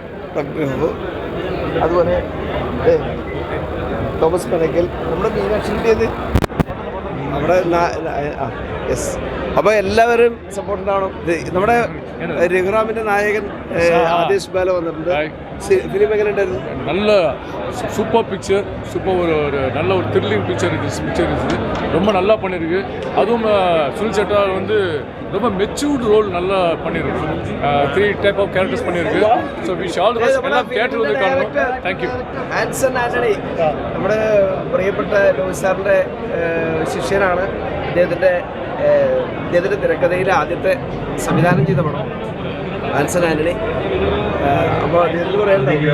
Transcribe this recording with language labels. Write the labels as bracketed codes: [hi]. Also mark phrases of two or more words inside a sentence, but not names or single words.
[ml] അതുപോലെ തോമസ് പനക്കൽ, നമ്മുടെ മീനാക്ഷിൻ്റേത് നമ്മുടെ യെസ്. അപ്പോൾ എല്ലാവരും സപ്പോർട്ട് ഉണ്ടാവണം. നമ്മുടെ രഘുറാമിൻ്റെ നായകൻ ആദേശ് ബാല വന്നിട്ടുണ്ട്. ഫിലിം എങ്ങനെ ഉണ്ടായിരുന്നു? [ta] நல்ல [en] super picture, [ta] சூப்பர் ஒரு நல்ல ஒரு [en] thrilling picture [ta] இருக்குது. ரொம்ப நல்லா பண்ணியிருக்கு. அதுவும் சுனில் செட்டா வந்து ரொம்ப [en] matured role [ta] நல்லா பண்ணியிருக்கு. [en] 3 type of characters பண்ணியிருக்கு. so we shall [ml] എല്ലാം തിയേറ്ററിൽ വന്ന് കാണണം. [en] Thank you. [ml] ആൻസൺ ആൻ്റണി നമ്മുടെ പ്രിയപ്പെട്ട ലോഹിത് സാറിൻ്റെ ശിഷ്യനാണ്. അദ്ദേഹത്തിൻ്റെ തിരക്കഥയിലെ ആദ്യത്തെ സംവിധാനം ചെയ്ത പടം ആൻസൺ ആൻ്റണി. അപ്പോൾ അദ്ദേഹത്തിന് പറയാനുണ്ടാവും.